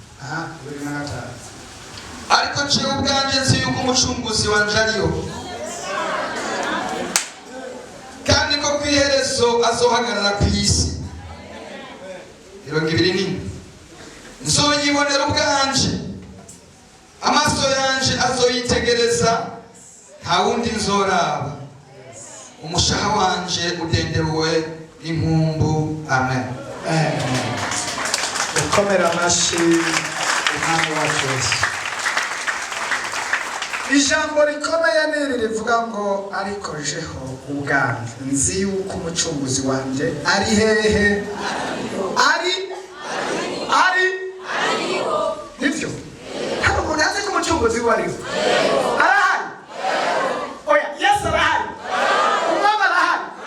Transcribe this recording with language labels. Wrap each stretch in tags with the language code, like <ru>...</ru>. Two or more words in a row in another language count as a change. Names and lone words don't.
<rn>Ariko jewe ubwanje nzi yuko umucunguzi wanje ariho, kandi ko kwiherezo azohagarara ku isi. 27. Nzoyibonera ubwanje, amaso yanje azoyitegereza, nta wundi nzoraba. Umushaha wanje udenderuwe n'inkumbu. Amen. Ukomera amashi umwami wacu Yesu. ijambo rikomeye niri rivuga ngo ariko jeho ubwanjye nzi yuko umucunguzi wanje ari hehe ari nivyo hano umuntu azi ko umucunguzi wariho arahari oya yesu arahari umwami arahari</rn>